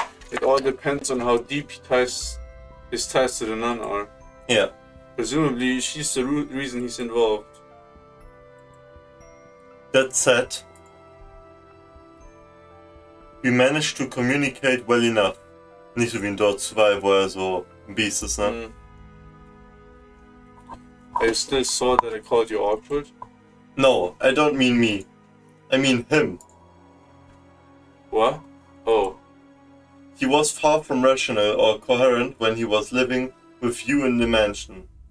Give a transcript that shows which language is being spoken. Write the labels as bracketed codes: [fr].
[en] It all depends on how deep his ties to the nun are. Yeah. Presumably, she's the reason he's involved. That said, we managed to communicate well enough. [de] Nicht so wie in Dort 2, wo so ein Biest ist, ne? [en] I still saw that I called you awkward. No, I don't mean me. I mean him. What? Oh, He was far from rational or coherent when he was living with you in the mansion.